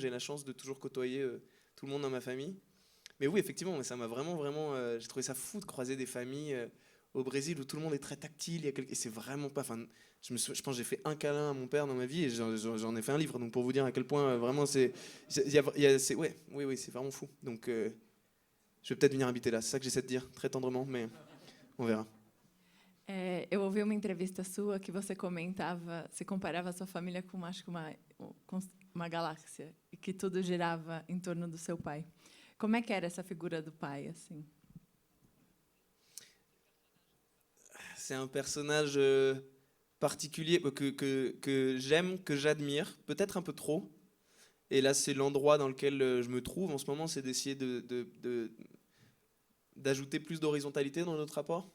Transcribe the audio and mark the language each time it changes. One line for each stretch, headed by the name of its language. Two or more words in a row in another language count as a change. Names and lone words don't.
French: J'ai la chance de toujours côtoyer tout le monde dans ma famille. Mais oui, effectivement, ça m'a vraiment, j'ai trouvé ça fou de croiser des familles au Brésil où tout le monde est très tactile, et c'est vraiment pas... Je pense que j'ai fait un câlin à mon père dans ma vie, et j'en ai fait un livre, donc pour vous dire à quel point vraiment oui, c'est vraiment fou. Donc je vais peut-être venir habiter là, c'est ça que j'essaie de dire, très tendrement, mais on verra.
Portuguese: Eu ouvi uma entrevista sua que você comparava a sua família com, acho que uma galáxia, e que tudo girava em torno do seu pai. Como é que era essa figura do pai, assim?
French: C'est un personnage particulier que j'aime, que j'admire, peut-être un peu trop. Et là, c'est l'endroit dans lequel je me trouve en ce moment, c'est d'essayer d'ajouter plus d'horizontalité dans notre rapport.